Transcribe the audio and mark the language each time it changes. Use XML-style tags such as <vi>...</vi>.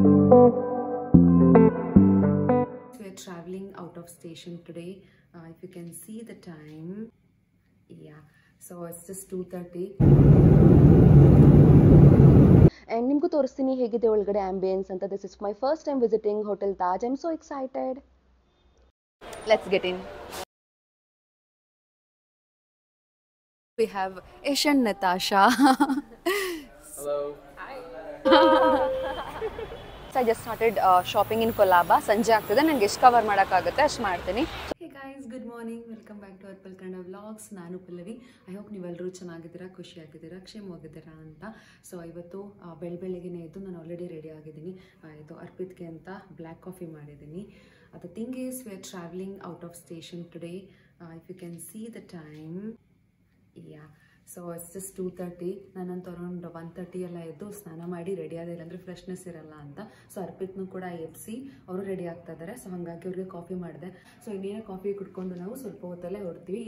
<en>We're traveling out of station today. If you can see the time, yeah, so it's just 2:30.</en> <kn>And ನಿಮಗೂ ತೋರಿಸ್ತೀನಿ ಹೇಗಿದೆ ಒಳಗಡೆ ambience ಅಂತ.</kn> <en>This is my first time visiting hotel Taj. I am so excited. Let's get in. We have Ish and Natasha. Hello. Hi. So I just started shopping in Colaba.</en> <kn>ಸಂಜೆ ಆಗ್ತದೆ, ನನಗೆ ಎಷ್ಟು cover ಮಾಡೋಕ್ಕಾಗುತ್ತೆ ಅಷ್ಟು ಮಾಡ್ತೀನಿ.</kn> <en>Hey guys, good morning. Welcome back to Arpal Kannada Vlogs.</en> <kn>ನಾನು Pallavi.</kn> <en>I hope</en> <kn>ನೀವೆಲ್ಲರೂ ಚೆನ್ನಾಗಿದ್ದೀರಾ, ಖುಷಿಯಾಗಿದ್ದೀರಾ, ಕ್ಷೇಮವಾಗಿದ್ದೀರಾ ಅಂತ. ಸೊ ಇವತ್ತು ಬೆಳಗ್ಗೆನೇ ಎದ್ದು ನಾನು ಆಲ್ರೆಡಿ ರೆಡಿ ಆಗಿದ್ದೀನಿ. ಇದು ಅರ್ಪಿತ್ಗೆ ಅಂತ ಬ್ಲ್ಯಾಕ್ ಕಾಫಿ ಮಾಡಿದ್ದೀನಿ.</kn> <en>The thing is, we are traveling out of station today. If you can see the time, yeah, so it's just 2:30.</en> <kn>ನಾನಂತ around 1:30 ಎಲ್ಲ ಎದ್ದು ಸ್ನಾನ ಮಾಡಿ ರೆಡಿ ಆದ, ಇಲ್ಲಾಂದರೆ ಫ್ರೆಶ್ನೆಸ್ ಇರಲ್ಲ ಅಂತ. ಸೊ ಅರ್ಪಿತ್ನೂ ಕೂಡ ಎಬ್ಸಿ ಅವರು ರೆಡಿ ಆಗ್ತಾ ಇದ್ದಾರೆ. ಸೊ ಹಾಗಾಗಿ ಅವ್ರಿಗೆ ಕಾಫಿ ಮಾಡಿದೆ. ಸೊ ಇನ್ನೇನು ಕಾಫಿ ಕುಡ್ಕೊಂಡು ನಾವು ಸ್ವಲ್ಪ ಹೊತ್ತಲ್ಲೇ ಹೊರಡ್ತೀವಿ.</kn>